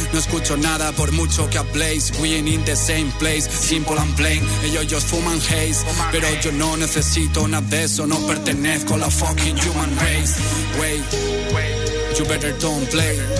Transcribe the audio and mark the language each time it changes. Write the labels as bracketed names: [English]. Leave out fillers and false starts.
[Spanish] No escucho nada por mucho que habléis. [English] We ain't in the same place, simple and plain. [Spanish] Ellos just fuman haze, pero yo no necesito nada de eso. No pertenezco a la [English] fucking human race. Wait, wait, you better don't play.